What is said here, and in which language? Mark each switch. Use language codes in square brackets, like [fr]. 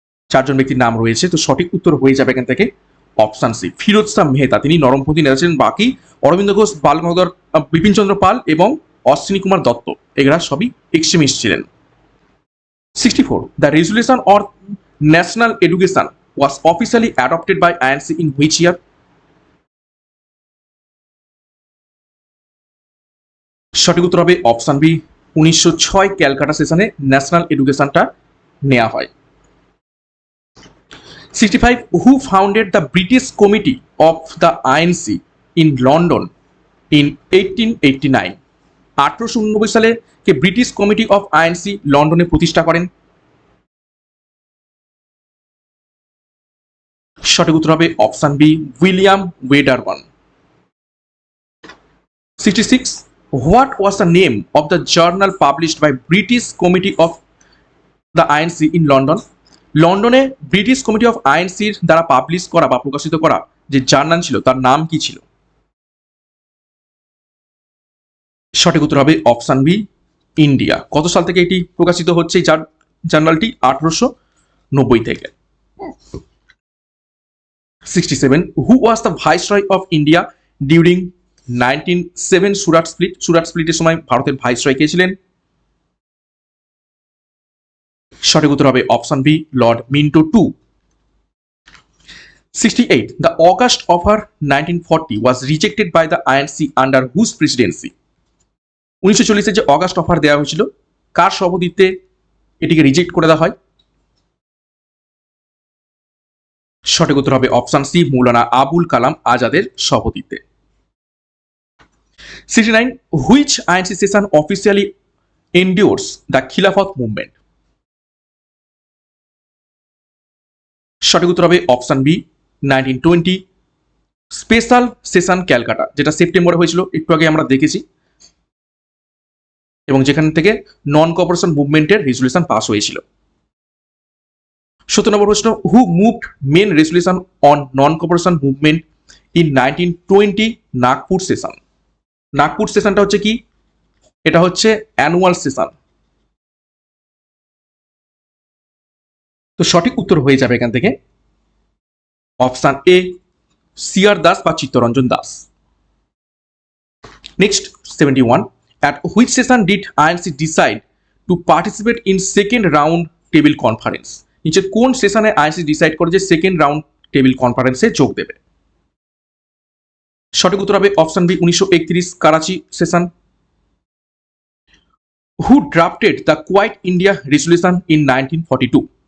[bn] চারজন ব্যক্তির নাম রয়েছে, তো সঠিক উত্তর হয়ে যাবে এখান থেকে অপশন সি, ফিরোজ শাহ মেহতা। তিনি নরমপন্থী নেতা ছিলেন। বাকি অরবিন্দ ঘোষ, বাল গঙ্গাধর, বিপিন চন্দ্র পাল এবং অশ্বিনী কুমার দত্ত, এরা সবই এক্সট্রিমিস্ট ছিলেন। [en] 64, the resolution on national education was officially adopted by INC in which year? [bn] সঠিক উত্তর হবে অপশন বি, 1906 ক্যালকাটা সেশনে ন্যাশনাল এডুকেশনটা নেওয়া হয়। [en] 65, who founded the British Committee of the INC in London in 1889? [bn] 1889 সালে কে ব্রিটিশ কমিটি অফ আইএনসি লন্ডনে প্রতিষ্ঠা করেন? সঠিক উত্তর হবে option B, William Wedderburn. [en] 66, what was the name of the journal published by British Committee of the INC in London? [bn] লন্ডনে British committee of আইএনসির দ্বারা publish করা বা প্রকাশিত করা যে জার্নাল ছিল তার নাম কি ছিল? সঠিক উত্তর হবে অপশন বি, ইন্ডিয়া। কত সাল থেকে এটি প্রকাশিত হচ্ছে এই জার্নালটি? 1890 থেকে। [en] 67, who was the viceroy of India during 1907 Surat split? [bn] Surat স্প্লিটের সময় ভারতের ভাইসরয় কে ছিলেন? সঠিক উত্তর হবে option B, Lord Minto two. [en] 68, the August offer 1940 was rejected by the INC under whose presidency? [bn] 1940 যে অগাস্ট অফার দেওয়া হয়েছিল কার সভাপতিত্বে এটিকে রিজেক্ট করে দেওয়া হয়? সঠিক উত্তর হবে অপশন সি, মৌলানা আবুল কালাম আজাদের সভাপতিত্বে। [en] 69, which INC session officially endorses the Khilafat movement? [bn] সঠিক উত্তর হবে option B, 1920 special session Calcutta, যেটা সেপ্টেম্বরে হয়েছিল, একটু আগে আমরা দেখেছি, এবং যেখান থেকে নন কোঅপারেশন মুভমেন্টের রেজুলেশন পাস হয়েছিল। [en] 17 [bn] নম্বর প্রশ্ন, [en] Who moved main resolution on non cooperation movement in 1920 Nagpur session? [bn] Nagpur সেশনটা হচ্ছে কি? এটা হচ্ছে অ্যানুয়াল সেশন। তো সঠিক উত্তর হয়ে যাবে এখান থেকে অপশন এ, সিআর দাস বা Chittaranjan Das. [en] Next 71, at which session did INC decide to participate in second round table conference? [bn] নিচে কোন সেশনে আইএনসি ডিসাইড করে যে সেকেন্ড রাউন্ড টেবিল কনফারেন্সে যোগ দেবে? সঠিক উত্তর হবে option B, 1931 Karachi session. [en] Who drafted the quit India resolution in 1942?